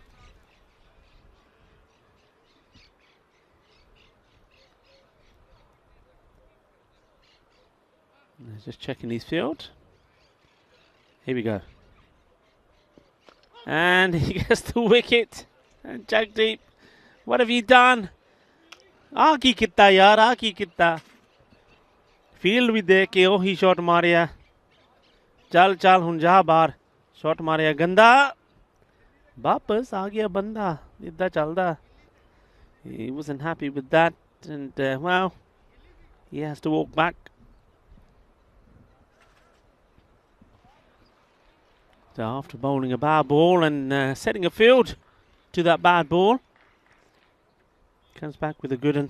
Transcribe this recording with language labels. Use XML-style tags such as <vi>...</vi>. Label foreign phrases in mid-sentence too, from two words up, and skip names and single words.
<en>Just checking his field. Here we go. And he gets the wicket. And Jagdeep, what have you done?</en> <pa>ਆਹ ਕੀ ਕੀਤਾ ਯਾਰ, ਆਹ ਕੀ ਕੀਤਾ. Field ਭੀ ਦੇਖ ਕੇ ਓ ਹੀ ਸ਼ਾਟ ਮਾਰਿਆ. ਚੱਲ ਚੱਲ ਹੁਣ ਜਾ ਬਾਹਰ. ਸ਼ਾਟ ਮਾਰਿਆ ਗੰਦਾ. ਵਾਪਸ ਆ ਗਿਆ ਬੰਦਾ. ਇਧਰ ਚੱਲਦਾ.</pa> <en>He wasn't happy with that, and well, he has to walk back. So after bowling a bad ball and setting a field to that bad ball, comes back with a good one.</en>